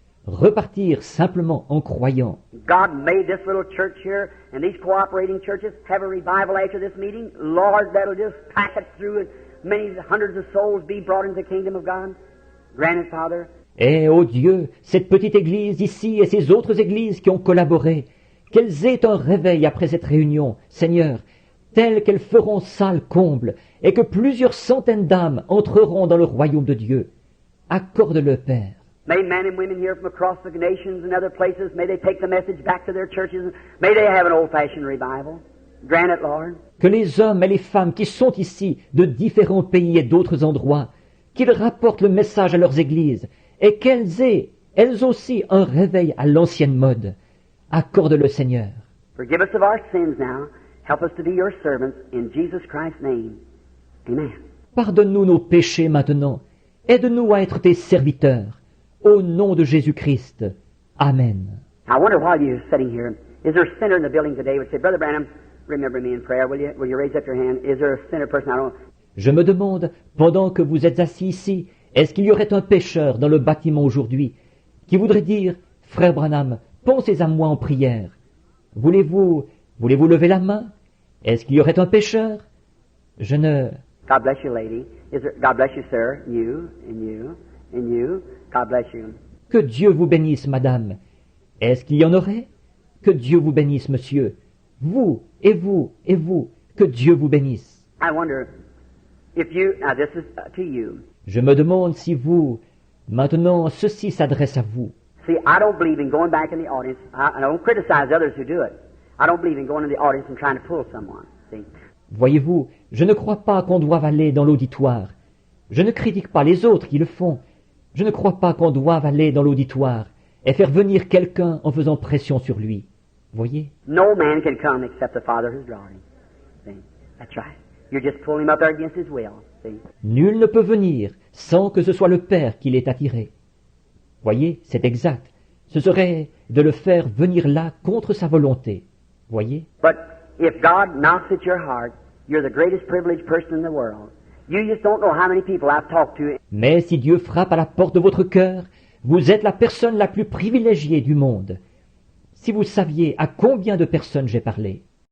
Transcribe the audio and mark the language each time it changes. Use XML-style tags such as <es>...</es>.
<fr>Repartir simplement en croyant.</fr> <en>God made this little church here and these cooperating churches have a revival after this meeting. Lord, that'll just pack it through and many hundreds of souls be brought into the kingdom of God. Grant it, Father.</en> <fr>Et, ô Dieu, cette petite église ici et ces autres églises qui ont collaboré, qu'elles aient un réveil après cette réunion, Seigneur, tel qu'elles feront salle comble, et que plusieurs centaines d'âmes entreront dans le royaume de Dieu. Accorde-le, Père.</fr> <en>May men and women here from across the nations and other places, may they take the message back to their churches. May they have an old-fashioned revival. Grant it, Lord.</en> <fr>Que les hommes et les femmes qui sont ici de différents pays et d'autres endroits qu'ils rapportent le message à leurs églises, et qu'elles aient, elles aussi, un réveil à l'ancienne mode. Accorde-le, Seigneur.</fr> <en>Forgive us of our sins now. Help us to be your servants in Jesus Christ's name. Amen.</en> <fr>Pardonne-nous nos péchés maintenant. Aide-nous à être tes serviteurs. Au nom de Jésus-Christ. Amen.</fr> <en>I wonder while you're sitting here, is there a sinner in the building today would say, Brother Branham, remember me in prayer, will you? Will you raise up your hand? Is there a sinner person? I don't.</en> <fr>Je me demande, pendant que vous êtes assis ici, est-ce qu'il y aurait un pécheur dans le bâtiment aujourd'hui qui voudrait dire, Frère Branham, pensez à moi en prière. Voulez-vous lever la main? Est-ce qu'il y aurait un pécheur? Je ne...</fr> <en>God bless you, lady. God bless you, sir. You, and you, and you. God bless you.</en> <fr>Que Dieu vous bénisse, madame. Est-ce qu'il y en aurait? Que Dieu vous bénisse, monsieur. Vous, et vous, et vous. Que Dieu vous bénisse.</fr> <en>I wonder if you, now this is to you.</en> <fr>Je me demande si vous, maintenant, ceci s'adresse à vous.</fr> <en>See, I don't believe in going back in the audience. I don't criticize others who do it. I don't believe in going in the audience and trying to pull someone. See?</en> <fr>Voyez-vous, je ne crois pas qu'on doive aller dans l'auditoire. Je ne critique pas les autres qui le font. Je ne crois pas qu'on doive aller dans l'auditoire et faire venir quelqu'un en faisant pression sur lui. Voyez?</fr> <en>No man can come except the Father who's drawing him. See? That's right. You're just pulling him up there against his will. See?</en> <fr>Nul ne peut venir sans que ce soit le Père qui l'ait attiré. Voyez, c'est exact. Ce serait de le faire venir là contre sa volonté. Voyez?</fr> <en>But if God knocks at your heart, you're the greatest privileged person in the world. You just don't know how many people I've talked to.</en> <fr>Mais si Dieu frappe à la porte de votre cœur, vous êtes la personne la plus privilégiée du monde. Si vous saviez à combien de personnes j'ai parlé.</fr>